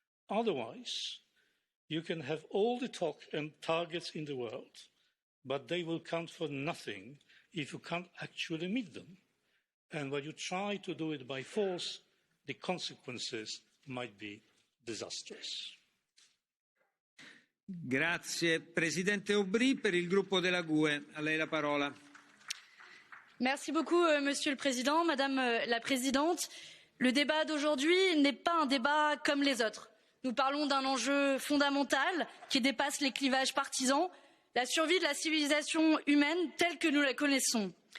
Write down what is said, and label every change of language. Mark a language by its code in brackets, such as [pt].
[en] Otherwise, you can have all the talk and targets in the world, but they will count for nothing if you can't actually meet them. And when you try to do it by force, the consequences might be disastrous. [it] Grazie. Presidente Aubry per il gruppo della GUE. A lei la parola. [fr] Merci beaucoup, Monsieur le Président, Madame la Présidente. Le débat d'aujourd'hui n'est pas un débat comme les autres. Nous parlons d'un enjeu fondamental qui dépasse les clivages partisans, la survie de la civilisation humaine telle que nous la connaissons.